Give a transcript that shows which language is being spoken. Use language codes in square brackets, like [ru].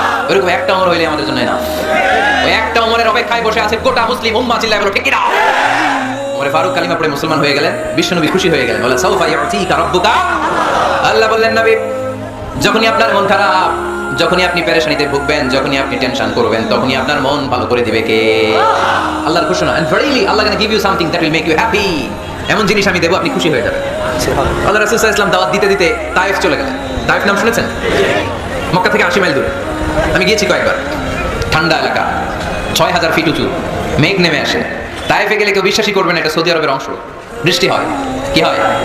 [bn] এরকম একটা ওমর হইলে আমাদের জন্য না। ওই একটা ওমরের অপেক্ষায় বসে আছে গোটা মুসলিম উম্মাহ, চিল্লায় বলো ঠিক কি না? ওমর ফারুক কালিমা পড়ে মুসলমান হয়ে গেলেন, বিশ্বনবী খুশি হয়ে গেলেন। [ar] বলা সাউফা ইউতিকা রাব্বুকা। [bn] আল্লাহ বললেন, নবী যখনই আপনার মন খারাপ, যখনই আপনি পেরেশানিতে ভুগবেন, যখনই আপনি টেনশন করবেন, তখনই আপনার মন ভালো করে দিবে কে? আল্লাহর ঘোষণা, [en] and verily Allah gonna give you something that will make you happy. [bn] এমন জিনিস আমি দেব, আপনি খুশি হয়ে যাবেন। আল্লাহ রাসূল সাল্লাল্লাহু আলাইহি ওয়াসাল্লাম দাওয়াত দিতে দিতে তায়েফ চলে গেলেন। তায়েফ নাম শুনেছেন? মক্কা থেকে 80 মাইল দূরে। আমি গিয়েছি কয়েকবার। ঠান্ডা এলাকা, 6000 ফিট উঁচু, মেঘ নেমে আসে। তায়েফে গেলে কেউ বিশ্বাসই করবে না এটা সৌদি আরবের অংশ। বৃষ্টি হয়, কি হয়?